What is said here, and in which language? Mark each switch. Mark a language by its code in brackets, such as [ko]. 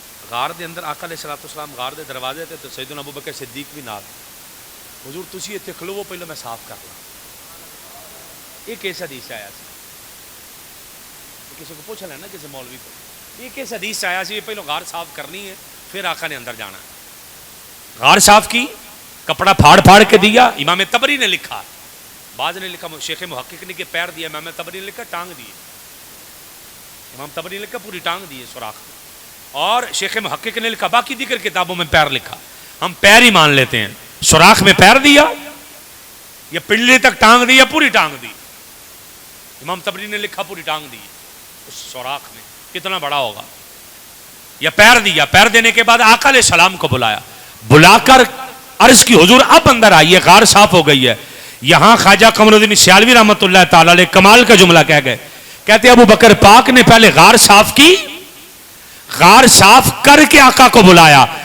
[pa] غار دے اندر آقا علیہ الصلوۃ والسلام غار دے دروازے تے, تو سیدنا ابو بکر صدیق بھی نال. حضور تسی ایتھے کھلوو, پہلے میں صاف کر لاں. [ur] یہ کیس حدیث آیا سی, کسی کو پوچھ لینا, کسی مولوی کو, یہ کیس حدیث آیا سی, پہلے غار صاف کرنی ہے پھر آقا نے اندر جانا ہے. غار صاف کی, کپڑا پھاڑ پھاڑ کے دیا. امام طبری نے لکھا, بعض نے لکھا, شیخ محقق نے کہ پیر دیا, امام طبری نے لکھا ٹانگ دیے. امام طبری نے لکھا پوری ٹانگ دیے سوراخ, اور شیخ محقق نے لکھا باقی دیگر کتابوں میں پیر لکھا. ہم پیر ہی مان لیتے ہیں. سوراخ میں پیر دیا یا پنڈلی تک ٹانگ دی یا پوری ٹانگ دی؟ امام طبری نے لکھا پوری ٹانگ دی. اس سوراخ میں کتنا بڑا ہوگا. یا پیر دیا, پیر دینے کے بعد آقا علیہ السلام کو بلایا, بلا کر عرض کی حضور اب اندر آئیے, غار صاف ہو گئی ہے. یہاں خواجہ قمر الدین سیالوی رحمۃ اللہ تعالی علیہ کمال کا جملہ کہہ گئے, کہتے ابو بکر پاک نے پہلے غار صاف کی, غار صاف کر کے آقا کو بلایا.